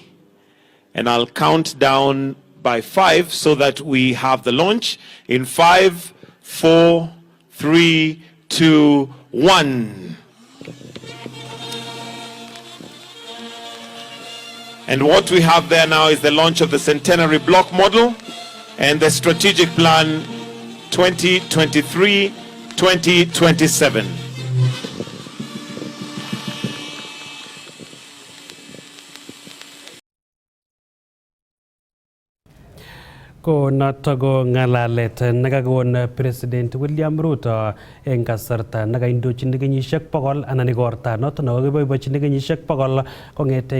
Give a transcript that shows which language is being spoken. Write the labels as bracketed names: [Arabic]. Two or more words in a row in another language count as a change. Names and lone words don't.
[English] And I'll count down by 5 so that we have the launch in 5, 4, 3, 2, 1. And what we have there now is the launch of the Centenary Block Model and the Strategic Plan 2023-2027. [Kalenjin] Ko noto ko ngalalet nekakon President William Ruto eng kasarta nekaindochin kenyisiek 100 anan igorta noto nekakiboiboichin kenyisiek 100 kong'eten